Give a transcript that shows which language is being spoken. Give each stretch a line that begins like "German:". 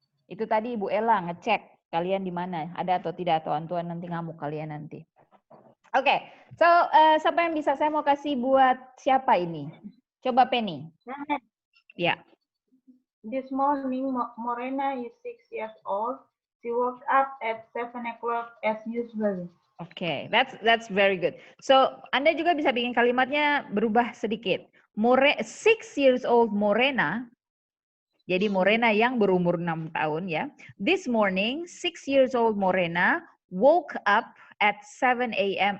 Indonesian: Itu tadi Ibu Ella ngecek kalian di mana, ada atau tidak, atau Antuan nanti ngamuk kalian nanti. Oke, so siapa yang bisa saya mau kasih buat siapa ini? Coba Penny. Ya.
English: This morning, Morena is 6 years old. She woke up at 7 o'clock as usual. Oke, that's very good.
Indonesian: So, Anda juga bisa bikin kalimatnya berubah sedikit.
English: 6 years old Morena.
Indonesian: Jadi Morena yang berumur 6 tahun ya.
English: This morning, 6 years old Morena woke up at 7 a.m.